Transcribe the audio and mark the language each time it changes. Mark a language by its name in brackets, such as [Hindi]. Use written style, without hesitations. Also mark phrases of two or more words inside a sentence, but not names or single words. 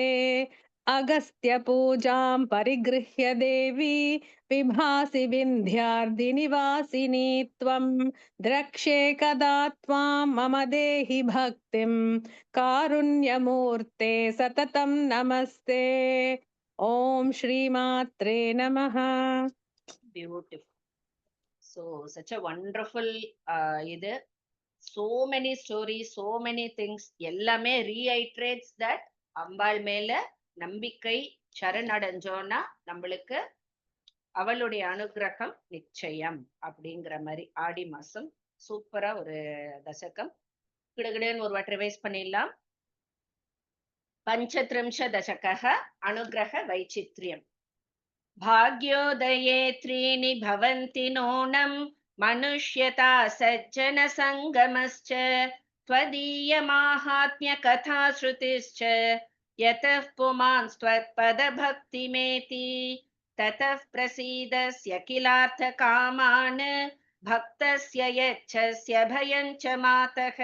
[Sanskrit] अगस्त्य पूजां परिगृह्य देवी, विभासि विन्ध्यार्दिनिवासिनी त्वं, द्रक्ष्ये कदा त्वां मम देहि भक्तिं, कारुण्यमूर्ते सततं नमस्ते. ओम श्रीमात्रे नमः. [English] Beautiful. So such a wonderful இது. So many stories, so many things. [Tamil] எல்லாமே [English] reiterates that [Tamil] அம்பாள் மேல நம்பிக்கை சரணடைஞ்சோன்னா நம்மளுக்கு அவளுடைய அனுகிரகம் நிச்சயம் அப்படிங்கிற மாதிரி. ஆடி மாசம் சூப்பரா ஒரு தசகம். கிடுகிடுன்னு ஒரு வாட்டி ரிவைஸ் பண்ணிடலாம். [Sanskrit] पञ्चत्रिंश दशकः अनुग्रह वैचित्र्यम्. भाग्योदये त्रीणि भवन्ति नूनं मनुष्यता सज्जनसङ्गमश्च त्वदीयमाहात्म्यकथा श्रुतिश्च यतः पुमांस्त्वत्पदभक्तिमेति ततः प्रसीदस्य किलार्थकामान् भक्तस्य यच्छस्य भयं च मातः